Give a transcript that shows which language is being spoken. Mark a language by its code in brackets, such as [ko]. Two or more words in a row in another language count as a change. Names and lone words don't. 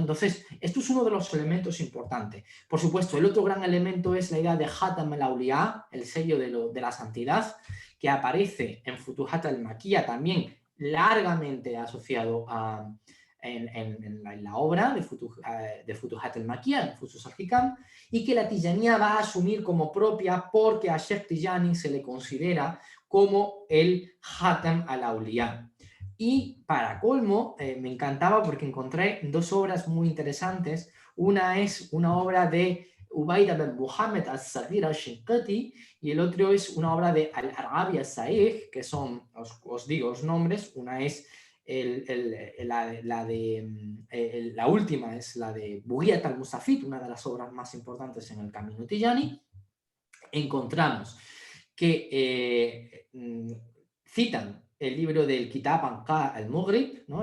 [es] Entonces, esto es uno de los elementos importantes. Por supuesto, el otro gran elemento es la idea de Khatam al-Awliya, el sello de la santidad, que aparece en Futuhat al-Makkiyya también largamente asociado en la obra de Futuhat al-Makkiyya, en Fusus al-Hikam, y que la Tijanía va a asumir como propia porque a Sheikh Tijani se le considera como el Khatam al-Awliya. Y para colmo, me encantaba porque encontré 2 obras muy interesantes. Una es una obra de Ubaida bin Muhammad al-Saghir al-Shinqiti y el otro es una obra de Al-Arabi al-Sa'ih, que son, os digo los nombres, una es la última es la de Bughiyat al-Mustafid, una de las obras más importantes en el camino Tijani. Encontramos que citan el libro del Kitab Anqa al-Mughrib, ¿no?